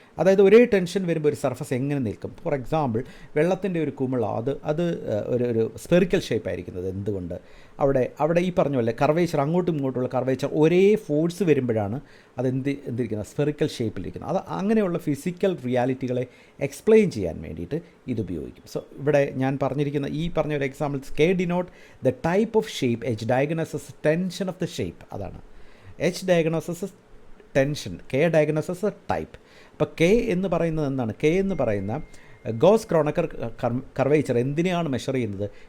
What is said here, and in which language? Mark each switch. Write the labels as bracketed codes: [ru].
[ml] അതായത് ഒരേ ടെൻഷൻ വരുമ്പോൾ ഒരു സർഫസ് എങ്ങനെ നിൽക്കും? ഫോർ എക്സാമ്പിൾ, വെള്ളത്തിൻ്റെ ഒരു കുമിള അത് ഒരു സ്പെറിക്കൽ ഷേപ്പ് ആയിരിക്കുന്നത്. എന്തുകൊണ്ട്? അവിടെ ഈ പറഞ്ഞ പോലെ കർവേച്ചർ, അങ്ങോട്ടും ഇങ്ങോട്ടുള്ള കർവേച്ചർ ഒരേ ഫോഴ്സ് വരുമ്പോഴാണ് അത് എന്തിരിക്കുന്നത്? സ്പെറിക്കൽ ഷേപ്പിലിരിക്കുന്നത്. അത് അങ്ങനെയുള്ള ഫിസിക്കൽ റിയാലിറ്റികളെ എക്സ്പ്ലെയിൻ ചെയ്യാൻ വേണ്ടിയിട്ട് ഇത് ഉപയോഗിക്കും. സോ ഇവിടെ ഞാൻ പറഞ്ഞിരിക്കുന്ന ഈ പറഞ്ഞ ഒരു examples, [en] K denote the type of shape, H diagnoses tension of the shape. [ml] അതാണ് [en] H diagnoses [ml] tension, [en] K diagnoses [ml] type. അപ്പോൾ K എന്ന് പറയുന്നത് എന്താണ്? K എന്ന് പറയുന്ന ഗോസ് ക്രോണക്കർ കർവേച്ചർ എന്തിനെയാണ് മെഷർ ചെയ്യുന്നത്?